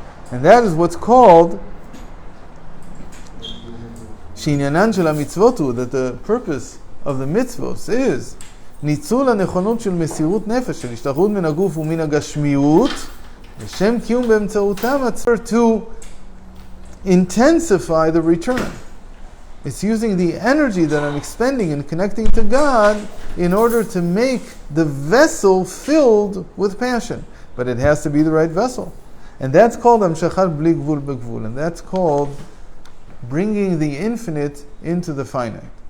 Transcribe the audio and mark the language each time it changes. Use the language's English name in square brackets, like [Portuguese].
[English] And that is what's called [Hebrew] Shinyanan shel mitzvotu, [English] that the purpose of the mitzvos is [Hebrew] ניצול הנכונות של מסירות נפש, של השתחררות מן הגוף ומן הגשמיות, לשם קיום באמצעותם [English] to intensify the return. It's using the energy that I'm expending and connecting to God in order to make the vessel filled with passion. But it has to be the right vessel. And that's called [Hebrew] המשכת בלי גבול בגבול. [English] And that's called bringing the infinite into the finite.